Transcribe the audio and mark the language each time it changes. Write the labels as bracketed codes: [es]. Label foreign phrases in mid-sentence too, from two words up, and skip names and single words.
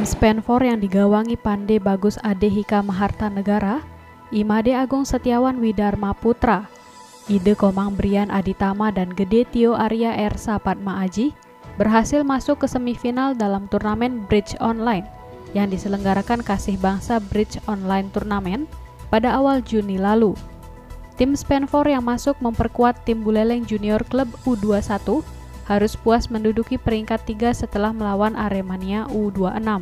[id] Spen4 yang digawangi Pande Bagus Adehika Maharta Negara, Imade Agung Setiawan Widarma Putra, Ide Komang Brian Aditama dan Gede Tio Arya Ersa Padma Aji berhasil masuk ke semifinal dalam turnamen Bridge Online yang diselenggarakan Kasih Bangsa Bridge Online Turnamen pada awal Juni lalu. Tim Spen4 yang masuk memperkuat tim Buleleng Junior Club U21 harus puas menduduki peringkat 3 setelah melawan Aremania U26.